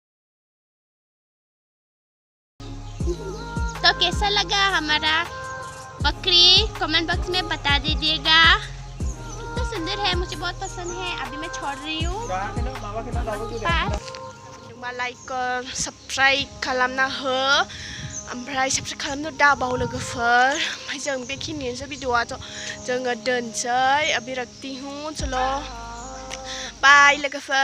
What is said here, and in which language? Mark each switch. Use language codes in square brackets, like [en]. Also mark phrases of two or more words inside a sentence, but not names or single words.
[hi] तो कैसा लगा हमारा बकरी [en] comment box [hi] में बता दीजिएगा कितना सुंदर है मुझे बहुत पसंद है अभी मैं छोड़ रही हूँ [en] like subscribe [brx] खालामना हो ओमफ्राय सब्सक्राइब खालामनो दाबाव लोगोफोर ओमफ्राय जों बेखिनियानोसै भिडिअ'आ जोङो दोनसै बिराक्ति [hi] हूँ चलो [brx] बाय लोगोफोर